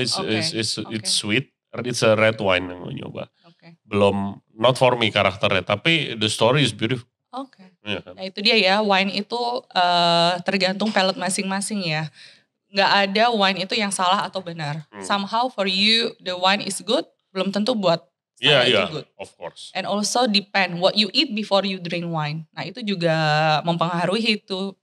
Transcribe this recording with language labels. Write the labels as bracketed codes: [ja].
[en] It's sweet. It's a red wine [id] yang gue nyoba. Belum, [en] not for me [id] karakternya, tapi [en] the story is beautiful. [id] Oke. Nah itu dia ya, wine itu tergantung palate masing-masing ya. Nggak ada wine itu yang salah atau benar. [en] Somehow for you the wine is good, [id] belum tentu buat saya itu [en] good. Of course. And also depend what you eat before you drink wine. [id] Nah itu juga mempengaruhi itu.